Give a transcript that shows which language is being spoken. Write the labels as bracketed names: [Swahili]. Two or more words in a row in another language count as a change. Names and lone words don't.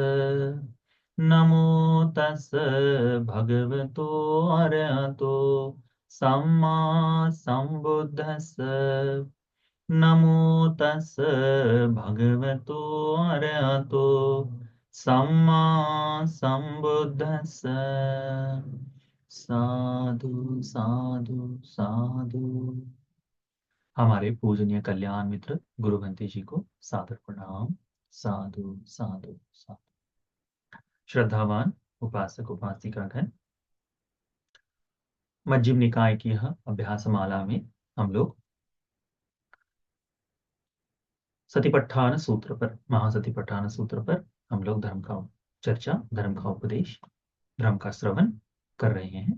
[Pali] नमो तस् भगवतो अरहतो सम्मा सम्बुद्धस्स। नमो तस् भगवतो अरहतो सम्मा सम्बुद्धस्स। साधु साधु साधु। [Hindi] हमारे पूजनीय कल्याण मित्र गुरु बंटी जी को सादर प्रणाम। [Pali] साधु साधु साधु। [Hindi] श्रद्धावान उपासक उपासिकागण, मज्जिम निकाय की यह अभ्यास माला में हम लोग सतिपट्ठान सूत्र पर, महासतिपट्ठान सूत्र पर हम लोग धर्म का चर्चा, धर्म का उपदेश, धर्म का श्रवण कर रहे हैं।